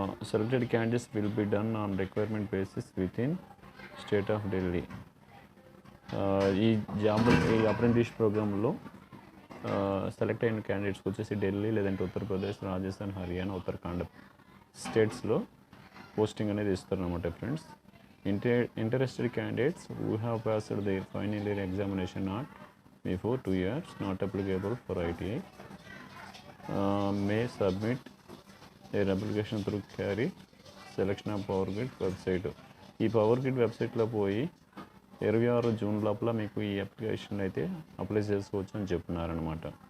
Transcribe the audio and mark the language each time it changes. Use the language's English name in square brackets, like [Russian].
[English] Selected candidates will be done on requirement basis within state of Delhi. [Telugu] ఈ apprentice ప్రోగ్రాంలో select అయిన క్యాండిడేట్స్కి వచ్చేసి ఢిల్లీ, లేదంటే ఉత్తరప్రదేశ్, రాజస్థాన్, హర్యానా, ఉత్తరాఖండ్ స్టేట్స్లో పోస్టింగ్ అనేది ఇస్తారన్నమాట friends. [English] Interested candidates who have passed their final year examination not before 2 years, not applicable for ITI, may submit their application through carry selection of Powergrid website. [Telugu] ఈ power grid వెబ్సైట్లో పోయి 26 జూన్ లోపల మీకు ఈ అప్లికేషన్ అయితే apply చేసుకోవచ్చు అని చెప్తున్నారనమాట.